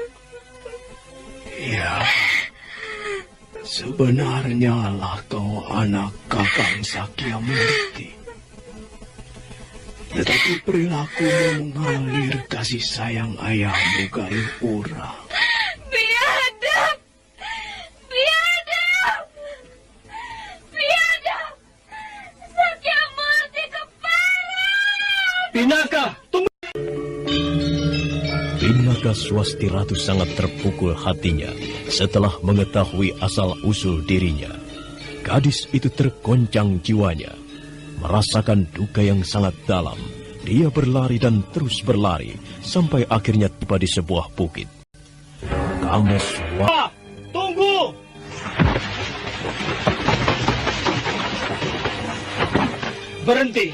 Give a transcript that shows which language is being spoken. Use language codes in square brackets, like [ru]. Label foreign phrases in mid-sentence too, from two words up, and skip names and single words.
[id] Ya, sebenarnya lah kau anak Kakang Sakyamurti. Tetapi perilakumu mengalir kasih sayang ayahmu Galuh Urang. Biadab! Biadab! Biadab! Sakyamurti kepala! Pinaka, tunggu! Pinaka Swasti Ratu sangat terpukul hatinya setelah mengetahui asal-usul dirinya. Gadis itu tergoncang jiwanya. Merasakan duka yang sangat dalam, dia berlari dan terus berlari sampai akhirnya tiba di sebuah bukit. Tunggu! Berhenti!